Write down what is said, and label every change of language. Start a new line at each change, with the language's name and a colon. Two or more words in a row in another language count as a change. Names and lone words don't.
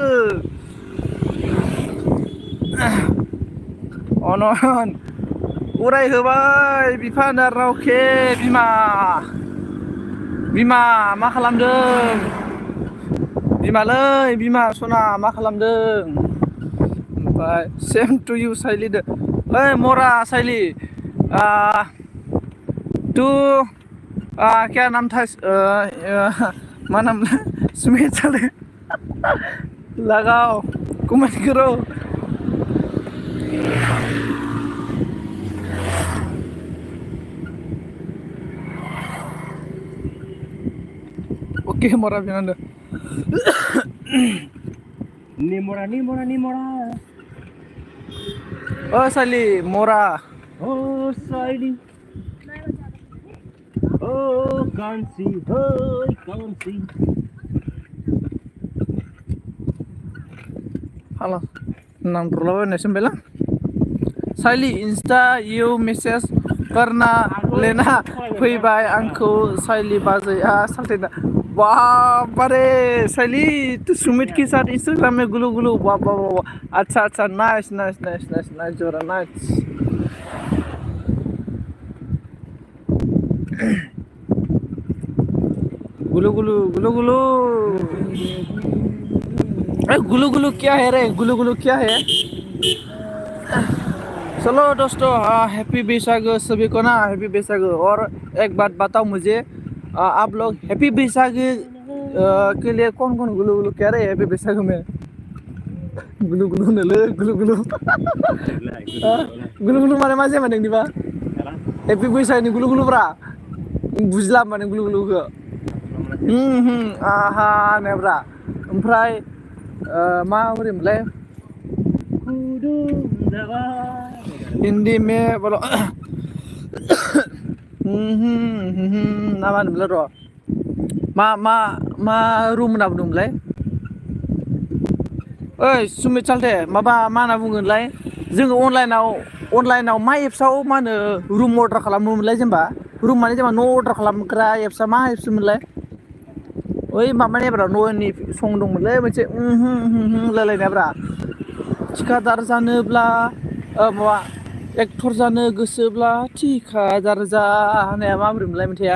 Bodo: अनन उराय होबाय बिफा नारावखे बिमा मा खालामदों बिमालै बिमा सना मा खालामदों ओमफ्राय
English: same to you
Bodo: साइली दो ओइ मरा साइली
Hindi: तू क्या नाम था मा नाम सुमित साले लगाओ कमेंट करो ओके मरा बिनांदो
Bodo: निमोरा ओ साइली मोरा ओ साइली ओ कांसी हाला नाम ट्रोलाबाय होननायसो साइली इंस्टा यू मेसेज करना लेना फैबाय आंखौ साइली बाजैया सालथेना बाबारे साइली
Hindi: तू सुमित के साथ इंस्टाग्राम में गुलू वाह अच्छा नाइस जोरा नाइस गुलू अरे गुलू क्या है रे गुलू क्या है चलो दोस्तों हैप्पी बैसागु सभी को ना हैप्पी बैसागु और एक बात बताओ मुझे आप लोग हैप्पी बैसागु के लिए कौन गुलू कह रहे हैं हैप्पी बैसागु में गुलू
Bodo: नले गुलू माने मा जेमा नोंनिबा हैप्पी बैसागुनि गुलू ब्रा बुजिला माने
Hindi: गुलू को
Bodo: आहा नेब्रा ओमफ्राय मा बोरैमोनलाय
Hindi: हिंदी में बोलो ना
Bodo: मा होनोमोनलाय र' मा रुम होनना बुंदोंमोनलाय ओइ सुमित सालथे माबा मा होनना बुङोलाय जोङो अनलाइनाव मा एप्सआव मा होनो रुम अर्डार खालामोमोनलाय जेनेबा रुम माने जेनेबा न' अर्डार खालामग्रा एप्सआ मा एप्स मोनलाय ओइ माबानि ब्रा न'नि सं दंमोनलै मोनसे लायलायनायब्रा थिखादार जानोब्ला माबा एक्टर जानो गोसोब्ला थिखादार जा होननाया माबोरैमोनलाय मेथाइया